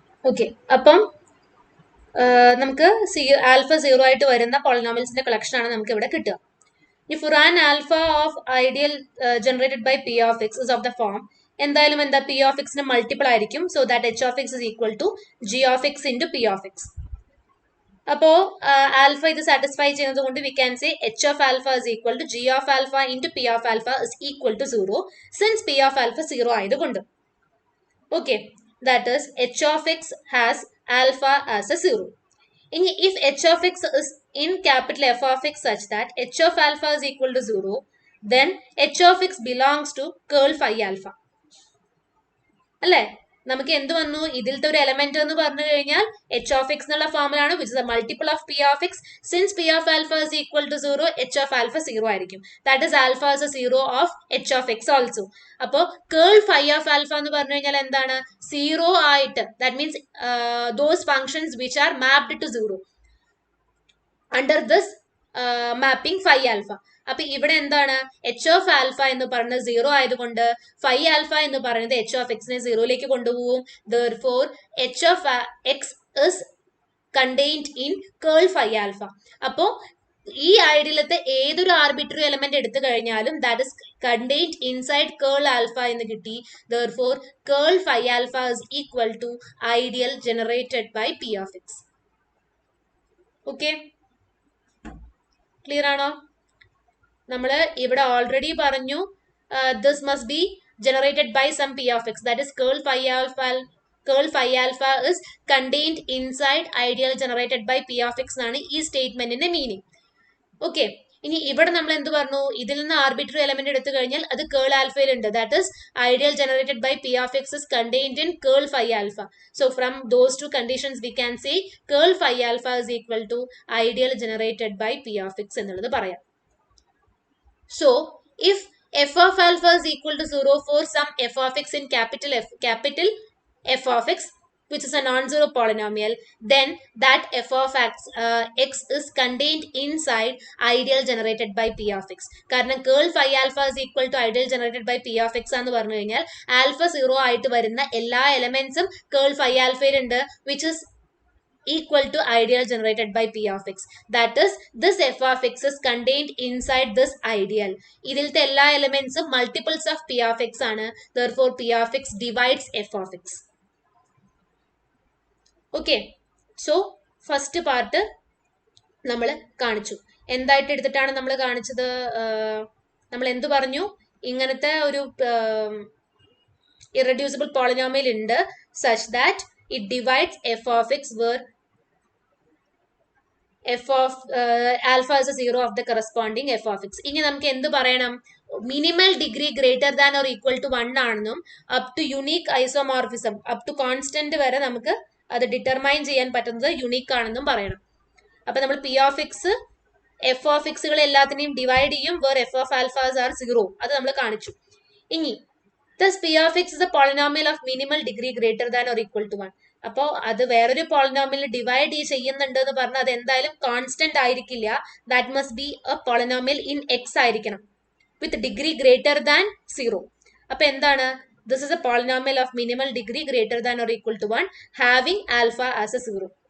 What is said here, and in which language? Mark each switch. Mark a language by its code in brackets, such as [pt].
[ml] Okay, അപ്പം നമുക്ക് alpha 0 ആയിട്ട് വരുന്ന പോളിനോമിയൽസിന്റെ കളക്ഷൻ ആണ് നമുക്ക് ഇവിടെ കിട്ടുക. [en] If an alpha of ideal generated by p of x is of the form [ml] എന്തായാലും എന്താ p of x ന് മൾട്ടിപ്പിൾ ആയിരിക്കും. [en] So that h of x is equal to g of x into p of x. [ml] അപ്പോ alpha ഇത് satisfy ചെയ്യുന്നത് കൊണ്ട് [en] We can say h of alpha is equal to g of alpha into p of alpha is equal to 0 since p of alpha 0 ആയതുകൊണ്ട്. Okay, that is h of x has alpha as a 0. ഇനി if h of x is in capital F of x such that h of alpha is equal to 0, then h of x belongs to curl phi alpha. [ml] അല്ലേ? നമുക്ക് എന്ത് വന്നു? ഇതിലത്തെ ഒരു element എന്ന് പറഞ്ഞു കഴിഞ്ഞാൽ h of x എന്നുള്ള ഫോമിലാണ് [en] which is a multiple of p of x. Since p of alpha is equal to 0, h of alpha 0 ആയിരിക്കും. That is alpha is a 0 of h of x also. [ml] അപ്പോ curl phi of alpha എന്ന് പറഞ്ഞു കഴിഞ്ഞാൽ എന്താണ്? [en] 0 ആയിട്ട്, that means those functions which are mapped to 0 under this mapping phi alpha. [ml] അപ്പൊ ഇവിടെ എന്താണ്? എച്ച് ഓഫ് ആൽഫ എന്ന് പറയുന്നത് 0 ആയതുകൊണ്ട് ഫൈ ആൽഫ എന്ന് പറയുന്നത് എച്ച് ഓഫ് എക്സിനെ 0ലേക്ക് കൊണ്ടുപോകും. [en] Therefore h of x is contained in curl phi alpha. [ml] അപ്പോ ഈ ഐഡിയലത്തെ ഏതൊരു ആർബിട്രറി എലമെന്റ് എടുത്തു കഴിഞ്ഞാലും [en] that is contained inside curl alpha [ml] എന്ന് കിട്ടി. [en] Therefore curl phi alpha is equal to ideal generated by p of x. [ml] Okay, clear ആണോ? നമ്മൾ ഇവിടെ ഓൾറെഡി പറഞ്ഞു [en] this must be generated by some p of x, that is curl phi alpha is contained inside ideal generated by p of x [ml] എന്നാണ് ഈ സ്റ്റേറ്റ്മെന്റിന്റെ meaning. Okay, ഇനി ഇവിടെ നമ്മൾ എന്ത് പറഞ്ഞു? ഇതിൽ നിന്ന് ആർബിട്രറി എലമെന്റ് എടുത്തു കഴിഞ്ഞാൽ അത് കേൾ ആൽഫയിൽ ഉണ്ട്. [en] That is ideal generated by p of x is contained in ker phi alpha. So from those two conditions we can say ker phi alpha is equal to ideal generated by p of x [ml] എന്നുള്ളത് പറയാം. [en] So if f of alpha is equal to 0 for some f of x in capital F of x, which is a non-zero polynomial, then that f of x is contained inside ideal generated by p of x. കാരണം ker phi alpha is equal to ideal generated by p of x [ml] എന്ന് പറഞ്ഞു കഴിഞ്ഞാൽ alpha 0 ആയിട്ട് വരുന്ന എല്ലാ എലമെന്റ്സും കേൾ phi alpha ഉണ്ട്, [en] which is equal to ideal generated by p of x. That is, this f of x is contained inside this ideal. [ml] ഇതിലത്തെ എല്ലാ എലമെന്റ്സും multiples of p of x ആണ്. [en] Therefore p of x divides f of x. [ml] Okay, so first part നമ്മൾ കാണിച്ചു. എന്തായിട്ട് എടുത്തിട്ടാണ് നമ്മൾ കാണിച്ചത്? നമ്മൾ എന്ത് പറഞ്ഞു? ഇങ്ങനത്തെ ഒരു [en] irreducible polynomial ഉണ്ട് such that it divides f of x where f of alpha is a 0 of the corresponding f of x. [ml] ഇനി നമുക്ക് എന്ത് പറയണം? Minimal degree greater than or equal to 1 ആണെന്നും up to unique isomorphism up to constant വരെ നമുക്ക് അത് determine ചെയ്യാൻ പറ്റുന്നത് യുണീക്ക് ആണെന്നും പറയണം. അപ്പൊ നമ്മൾ P of X F of എക്സുകൾ എല്ലാത്തിനെയും ഡിവൈഡ് ചെയ്യും [en] Where f of alphas are 0. [ml] അത് നമ്മൾ കാണിച്ചു. [en] ഇനി thus p of x is a polynomial of minimal degree greater than or equal to 1. [ml] അപ്പോ അത് വേറൊരു പോളിനോമിയൽ ഡിവൈഡ് ചെയ്യുന്നുണ്ട് എന്ന് പറഞ്ഞാൽ അത് എന്തായാലും കോൺസ്റ്റന്റ് ആയിരിക്കില്ല. [en] That must be a polynomial in x ആയിരിക്കണം with degree greater than 0. [ml] അപ്പൊ എന്താണ്? [en] This is a polynomial of minimal degree greater than or equal to 1 having alpha as a 0.